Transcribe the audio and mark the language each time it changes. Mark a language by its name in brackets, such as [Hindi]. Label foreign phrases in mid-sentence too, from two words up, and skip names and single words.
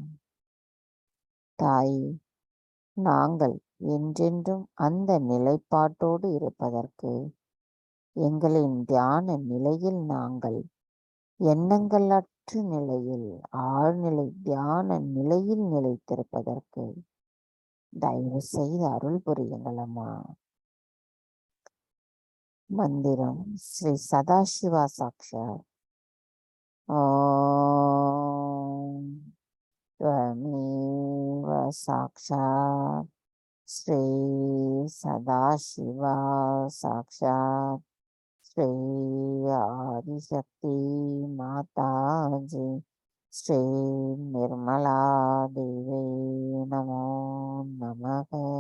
[Tamil] தாயே, நாங்கள் என்றென்றும் அந்த நிலைப்பாட்டோடு இருப்பதற்கு எங்களின் தியான நிலையில் நாங்கள் எண்ணங்களற்ற நிலையில் ஆழ்நிலை தியான நிலையில் நிலைத்திருப்பதற்கு தயவு செய்து அருள் புரியுங்கள் அம்மா. மந்திரம் [Sanskrit] श्री सदाशिव साक्षात्. ஓம் त्वमेव साक्षात् श्री सदाशिवा साक्षात् श्री आदिशक्ति माताजी श्री निर्मला देवी नमो नमः.